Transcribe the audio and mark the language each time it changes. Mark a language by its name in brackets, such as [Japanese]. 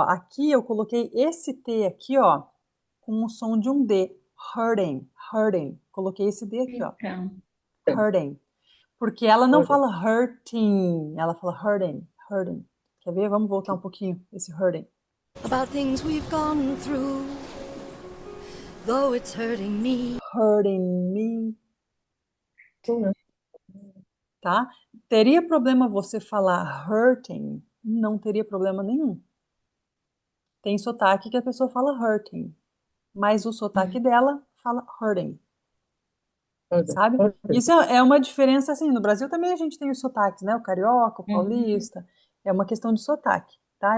[Portuguese] Aqui eu coloquei esse T aqui, ó, com o som de um D. Hurting, hurting. Coloquei esse D aqui, ó. Então, Hurting. Porque ela não fala hurting, ela fala hurting, hurting. Quer ver? Vamos voltar um pouquinho esse hurting. [English] About things we've gone through, though it's hurting me. Hurting me, tá? [Portuguese] Teria problema você falar hurting? Não teria problema nenhum. Tem sotaque que a pessoa fala hurting, mas o sotaque dela fala hurting, sabe? Isso é uma diferença, assim, no Brasil também a gente tem os sotaques, né? O carioca, o paulista, é uma questão de sotaque, tá?